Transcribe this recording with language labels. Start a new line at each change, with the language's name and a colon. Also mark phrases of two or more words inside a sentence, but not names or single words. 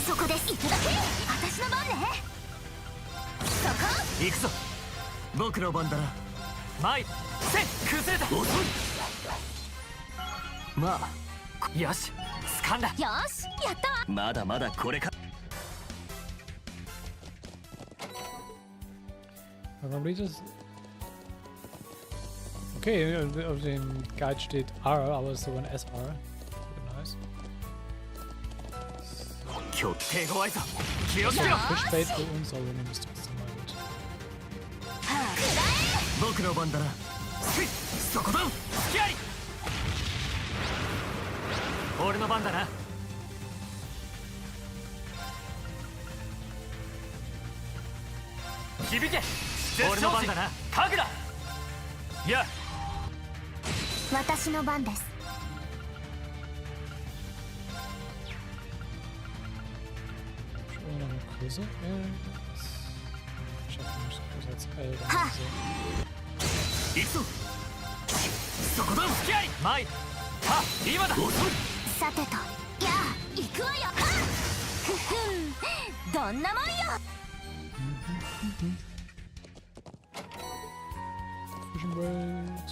Japanese: そこです。いただけ。私の番ね。そこ。行くぞ。僕の番だな。前。せい。崩れた。遅い。まあ。よし。掴んだ。よし、やったわ。まだまだこれか。
German: Warum liegt das? Okay, auf dem Guide steht R, aber es ist sogar ein SR. Nice.
Japanese: 今日手強いぞ。気をつけろ。
German: Fischbait für uns, aber wir nehmen es trotzdem mal mit.
Japanese: 僕の番だな。そこだ。隙あり。俺の番だな。響け。俺の番だな。神楽。いや。私の番です。
German: Schon noch eine Größe. Ich habe nicht größer als L. Ha!
Japanese: 行くぞ。そこだ。隙あり。前。は今だ。遅い。さてと、やあ、行くわよ。はっ。ふふん、どんなもんよ。
English: Fishing Boat.